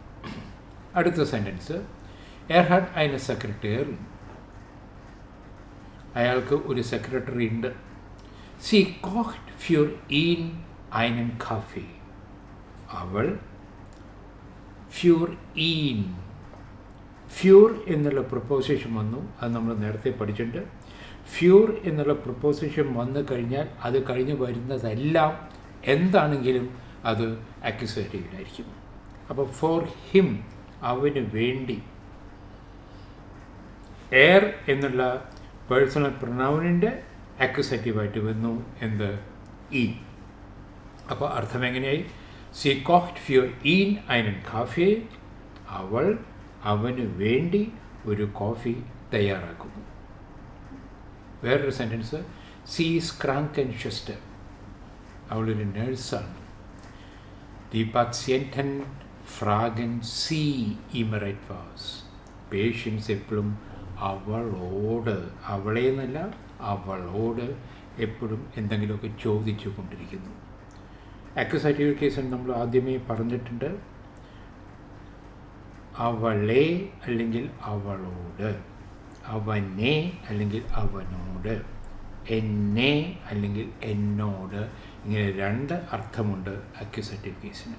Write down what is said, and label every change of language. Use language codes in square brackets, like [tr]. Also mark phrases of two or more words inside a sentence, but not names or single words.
[de] അടുത്ത സെൻറ്റൻസ്, hat eine Sekretärin. [ml] അയാൾക്ക് ഒരു സെക്രട്ടറി ഉണ്ട്. [de] sie kocht für ihn einen Kaffee. അവൾ für ihn, [ml] ഫ്യൂർ എന്നുള്ള പ്രൊപ്പോസിഷൻ വന്നു. അത് നമ്മൾ നേരത്തെ പഠിച്ചിട്ടുണ്ട്. ഫ്യൂർ എന്നുള്ള പ്രൊപ്പോസിഷൻ വന്നു കഴിഞ്ഞാൽ അത് കഴിഞ്ഞ് വരുന്നതെല്ലാം എന്താണെങ്കിലും അത് അക്യുസേറ്റീവിലായിരിക്കും. അപ്പോൾ [en] for him, [ml] അവന് വേണ്ടി. എയർ എന്നുള്ള [en] personal pronoun accusative [ml] വന്നു എന്ത്? ഈ. അപ്പോൾ അർത്ഥം എങ്ങനെയായി? [de] sie kocht für ihn einen Kaffee. [ml] അവൾ അവന് വേണ്ടി ഒരു കോഫി തയ്യാറാക്കുന്നു. [de] വേറൊരു സെൻറ്റൻസ്, Sie ist Krankenschwester. [ml] അവളൊരു നേഴ്സാണ്. [de] die Patienten fragen sie immer etwas. [ml] പേഷ്യൻസ് എപ്പോഴും അവളോട്, അവളെ എന്നല്ല അവളോട് എപ്പോഴും എന്തെങ്കിലുമൊക്കെ ചോദിച്ചു കൊണ്ടിരിക്കുന്നു. [en] accusative case [ml] നമ്മൾ ആദ്യമേ പറഞ്ഞിട്ടുണ്ട്, അവളെ അല്ലെങ്കിൽ അവളോട്, അവനെ അല്ലെങ്കിൽ അവനോട്, എന്നെ അല്ലെങ്കിൽ എന്നോട്, ഇങ്ങനെ രണ്ട് അർത്ഥമുണ്ട് [en] accusative case.